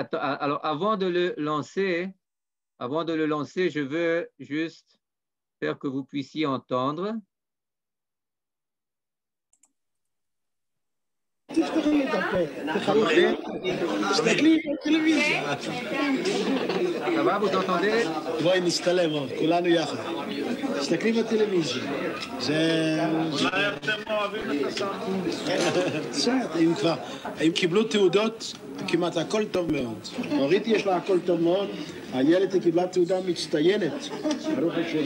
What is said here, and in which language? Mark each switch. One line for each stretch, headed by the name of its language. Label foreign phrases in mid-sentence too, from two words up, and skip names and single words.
French: Alors, avant de le lancer, je veux juste faire que vous puissiez entendre. Ça va, vous entendez?
Hebrew: בואי נסתלם, כולנו יחד. תסתכלי בטלוויזיה. אולי אתם אוהבים את הסרט. אם קיבלו תעודות, כמעט הכל טוב מאוד. אורית יש לה הכל טוב מאוד, הילד קיבלה תעודה מצטיינת, ברוך השם.